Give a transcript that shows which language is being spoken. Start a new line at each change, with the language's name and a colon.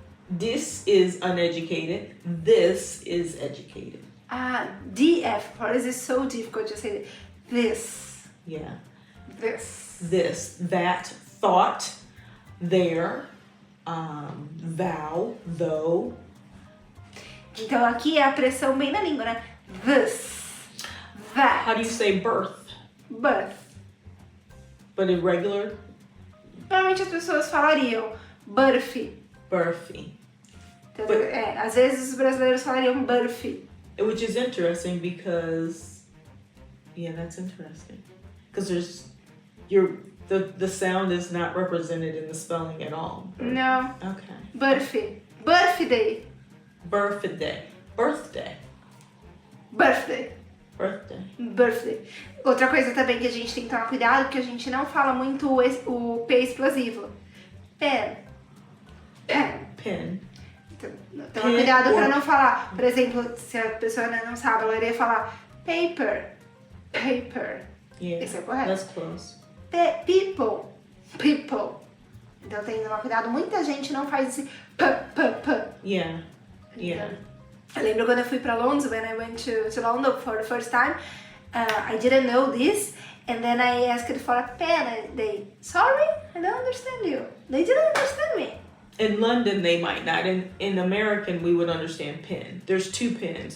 English: This is uneducated. This is educated. DF. Why is it so difficult to say this? Yeah. This. That, thought, there, thou, though.
Portuguese: Então aqui é a pressão bem na língua, né?
English: This. That. How do you say birth? Birth. But in regular?
Portuguese: Normalmente as pessoas falariam birth.
English: Birthy.
Portuguese: Então, às vezes os brasileiros falariam birth.
English: Which is interesting because, that's interesting. Because the sound is not represented in the spelling at all. No. Okay. Birthday. Birthday. Birthday. Birthday. Birthday. Birthday. Birthday.
Portuguese: Outra coisa também que a gente tem que tomar cuidado, que a gente não fala muito o P explosivo.
English: Pen. Pen.
Portuguese: Então, toma cuidado para não falar. Por exemplo, se a pessoa não sabe, ela iria falar paper.
English: Yeah.
Portuguese: Isso é correto.
English: That's close. People.
Portuguese: Então tem que tomar cuidado. Muita gente não faz esse p.
English: Yeah.
Portuguese: Então, eu lembro quando eu fui para Londres,
English: when I went to London for the first time, I didn't know this, and then I asked for a pen, and sorry, I don't understand you. They didn't understand me. In London, they might not. In American, we would understand pen. There's two pens.